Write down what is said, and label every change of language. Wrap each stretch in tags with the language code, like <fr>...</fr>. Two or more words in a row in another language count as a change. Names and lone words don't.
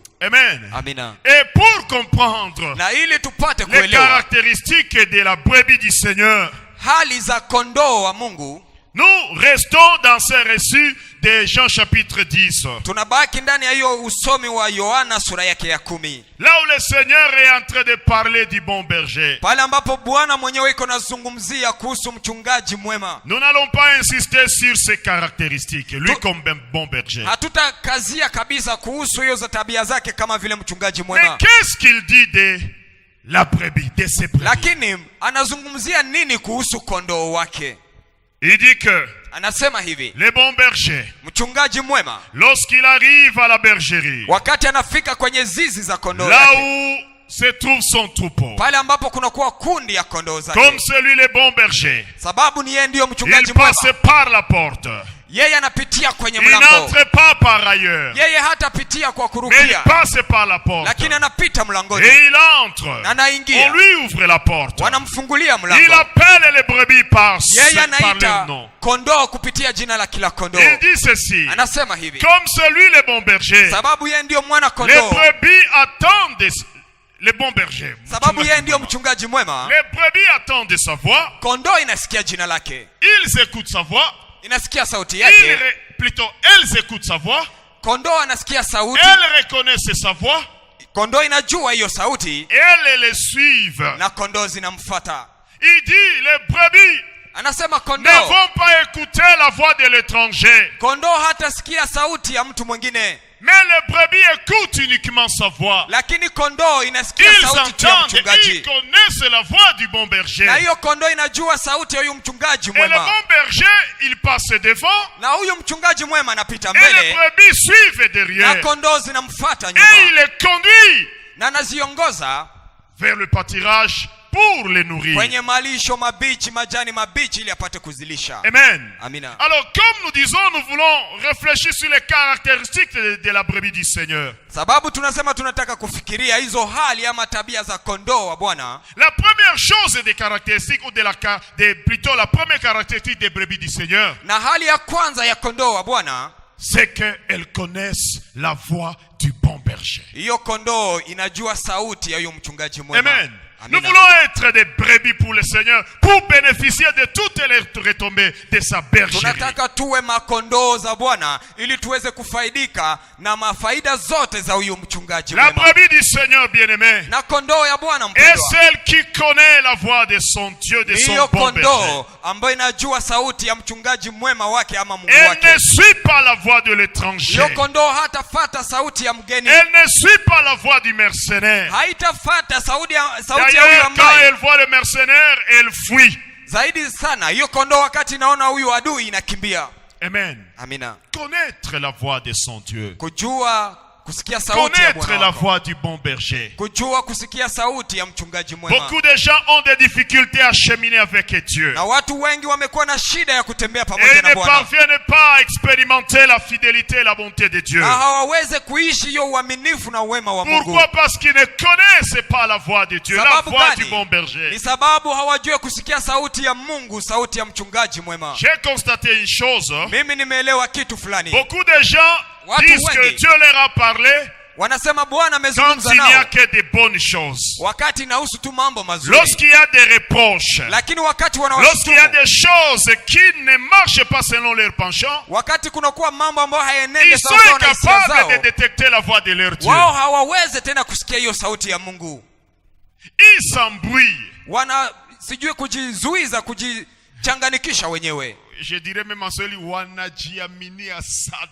<fr>Amen.</fr> <sw>Amina.</sw> <fr>Et pour comprendre</fr> <sw>Na ili tupate</sw> <fr>les</fr> <sw>kuelewa</sw> <fr>caractéristiques de la brebis du Seigneur,</fr> <sw>hali za kondoo wa Mungu,</sw> <fr>nous restons dans ce récit de Jean chapitre 10.</fr> <sw>tunabaki ndani ya hiyo usomi wa Yohana sura yake ya 10.</sw> <fr>Là où le Seigneur est en train de parler du bon berger.</fr> <sw>Pale ambapo Bwana mwenyewe iko nazungumzia kuhusu mchungaji mwema.</sw> <fr>Nous n'allons pas insister sur ses caractéristiques, lui comme un bon berger.</fr> <sw>Hatutakazia kabisa kuhusu hiyo za tabia zake kama vile mchungaji</sw> <fr>Mais</fr> <sw>mwema.</sw> <fr>qu'est-ce qu'il dit de la brebis, de ses brebis?</fr> <sw>Lakini anazungumzia nini kuhusu kondoo wake?</sw> <fr>Il dit que</fr> <sw>Anasema hivi,</sw> <fr>le bon berger,</fr> <sw>mchungaji mwema</sw> <fr>lorsqu'il arrive à la bergerie,</fr> <sw>wakati anafika kwenye zizi za kondoo</sw> <fr>là</fr> <sw>zake,</sw> <fr>où se trouve son troupeau,</fr> <sw>pale ambapo kuna kuwa kundi ya kondoo</sw> <fr>comme</fr> <sw>zake,</sw> <fr>celui le bon berger,</fr> <sw>sababu ni yeye ndiyo mchungaji</sw> <fr>il passe</fr> <sw>mwema.</sw> <fr>par la porte.</fr> <sw>Yeye anapitia kwenye</sw> <fr>Il</fr> <sw>mlango.</sw> <fr>n'entre pas par ailleurs,</fr> <sw>Yeye hatapitia kwa</sw> <fr>mais il</fr> <sw>kurukia,</sw> <fr>passe par la porte.</fr> <sw>lakini anapita mlangoni.</sw> <fr>Et il entre.</fr> <sw>Na</sw> <fr>On</fr> <sw>anaingia,</sw> <fr>lui ouvre la porte.</fr> <sw>wanamfungulia</sw> <fr>Il</fr> <sw>mlango.</sw> <fr>appelle les brebis par</fr> <sw>Yeye</sw> <fr>leur</fr> <sw>anaita</sw> <fr>nom.</fr> <sw>kondoo kupitia jina la kila kondoo.</sw> <fr>Il dit ceci,</fr> <sw>Anasema hivi,</sw> <fr>comme celui le bon berger,</fr> <sw>sababu yeye ndiyo mwana</sw> <fr>les</fr> <sw>kondoo.</sw> <fr>brebis attendent le bon berger.</fr> <sw>Sababu yeye ndio mchungaji mwema.</sw> <fr>Les brebis attendent de sa voix.</fr> <sw>Kondoo inasikia jina lake.</sw> <fr>Ils écoutent sa voix.</fr> <sw>Inasikia sauti yake.</sw> <fr>Plutôt, elles écoutent sa voix.</fr> <sw>Kondoo anasikia sauti.</sw> <fr>Elles reconnaissent sa voix.</fr> <sw>Kondoo inajua hiyo sauti.</sw> <fr>Elles les suivent.</fr> <sw>Na kondoo zinamfuata.</sw> <fr>Il dit les brebis</fr> <sw>anasema kondoo</sw> <fr>ne vont pas écouter la voix de l'étranger.</fr> <sw>Kondoo hatasikia sauti ya mtu mwingine.</sw> <fr>Mais les brebis écoutent uniquement sa voix.</fr> <sw>Lakini kondoo inasikia sauti ya mchungaji.</sw> <fr>Ils connaissent la voix du bon berger.</fr> <sw>Na hiyo kondoo inajua sauti ya huyu mchungaji mwema.</sw> <fr>Et le bon berger, il passe devant.</fr> <sw>Na huyu mchungaji mwema anapita mbele.</sw> <fr>Et les brebis suivent derrière.</fr> <sw>Na kondoo zinamfuata nyuma.</sw> <fr>Et il les conduit.</fr> <sw>Na anaziongoza</sw> <fr>vers le pâturage pour les nourrir.</fr> <sw>Kwenye malisho mabichi, majani mabichi ili apate kuzilisha.</sw> <fr>Amen.</fr> <sw>Amina.</sw> <fr>Alors comme nous disons, nous voulons réfléchir sur les caractéristiques de la brebis du Seigneur.</fr> <sw>Sababu tunasema tunataka kufikiria hizo hali ama tabia za kondoo wa Bwana.</sw> <fr>La première chose des caractéristiques ou plutôt la première caractéristique des brebis du Seigneur.</fr> <sw>Na hali ya kwanza ya kondoo wa Bwana,</sw> <fr>c'est qu'elles connaissent la voix du bon berger.</fr> <sw>Hiyo kondoo inajua sauti ya huyo mchungaji mwema.</sw> <fr>Amen. Nous voulons être des brebis pour le Seigneur, pour bénéficier de toutes les retombées de sa bergerie.</fr> <sw>Tunataka tuwe makondoo za Bwana ili tuweze kufaidika na mafaida zote za huyo mchungaji mwema.</sw> <fr>La brebis du Seigneur bien-aimé,</fr> <sw>na kondoo ya Bwana mpendwa,</sw> <fr>est celle qui connaît la voix de son Dieu, de son bon berger.</fr> <sw>Kondoo ambayo inajua sauti ya mchungaji mwema wake ama Mungu wake.</sw> <fr>Elle ne suit pas la voix de l'étranger.</fr> <sw>Hiyo kondoo hatafuata sauti ya mgeni.</sw> <fr>Elle ne suit pas la voix du mercenaire.</fr> <sw>Haitafuata sauti ya</sw> <fr>D'ailleurs, quand elle voit le mercenaire, elle fuit.</fr> <sw>Zaidi sana hiyo kondoo wakati inaona huyu adui inakimbia.</sw> <fr>Amen.</fr> <sw>Amina.</sw> <fr>Connaître la voix de son Dieu.</fr> <sw>Kujua kusikia sauti ya Bwana.</sw> <fr>Connaître la voix du bon berger.</fr> <sw>Kujua kusikia sauti ya mchungaji mwema.</sw> <fr>Beaucoup de gens ont des difficultés à cheminer avec Dieu.</fr> <sw>Na watu wengi wamekuwa na shida ya kutembea pamoja na Bwana.</sw> <fr>Et ne parviennent pas à expérimenter la fidélité et la bonté de Dieu.</fr> <sw>Na hawaweze kuishi hiyo uaminifu na wema wa Mungu.</sw> <fr>Pourquoi? Parce qu'ils ne connaissent pas la voix de Dieu, la voix du bon berger.</fr> <sw>Ni sababu hawajui kusikia sauti ya Mungu, sauti ya mchungaji mwema.</sw> <fr>J'ai constaté une chose.</fr> <sw>Mimi nimeelewa kitu fulani.</sw> <fr>Beaucoup de gens disent que Dieu leur a parlé.</fr> <sw>Wanasema Bwana amezungumza nao.</sw> <fr>Quand il n'y a</fr> <sw>nao.</sw> <fr>que des bonnes choses.</fr> <sw>Wakati inahusu tu mambo mazuri.</sw> <fr>Lorsqu'il y a des reproches.</fr> <sw>Lakini wakati</sw> <fr>lorsqu'il y a des choses qui ne marchent pas selon leurs penchants.</fr> <sw>Wakati kunakuwa mambo ambayo hayaenende</sw> <fr>ils sont incapables de détecter la voix de leur Dieu.</fr> <sw>Wao hawawezi tena kusikia hiyo sauti ya Mungu.</sw> <fr>Ils s'embrouillent.</fr> <sw>Wana sijui kujizuiza, kujichanganikisha wenyewe.</sw> <fr>Je dirais même en swahili</fr> <sw>wanajiaminia sana.</sw>